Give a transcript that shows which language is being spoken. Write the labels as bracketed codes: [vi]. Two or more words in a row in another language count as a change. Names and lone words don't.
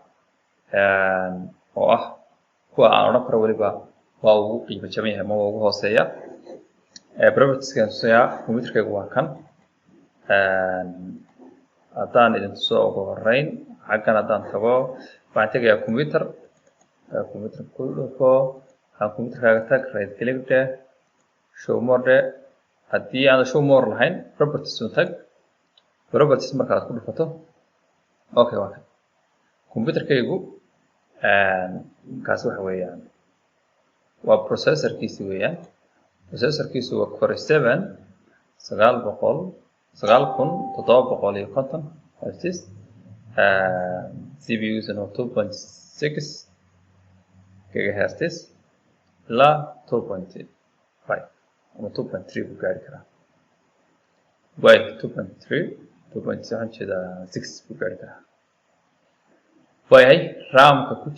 [so] oo ah kuwa aan oran karo waliba waa ugu qiimo jaban yahay ama waa ugu hooseeya properties-kan soo kombiyuutarkaygu waa kan haddaan idin soo ugu horeyn xaggan haddaan tago waxaan tegayaa kombiyuutar ku dhufo waxaan kombiyuutarkaaga tag [en] right click [so] dheh [en] show more [so] dheh haddii aan [en] show more [so] lahayn properties tag properties marka aad ku dhufato okay waa kan kombiyuutarkaygu kaas waxa weeyaan waa processorkiisa weeyaan processorkiisu waa Core 7 9750 Hz CPU-giisuna waa 2.6 GHz ilaa 2.5 ama 2.3 buu gaari karaa 2.6 buu gaari karaa waayahay RAM-ka ku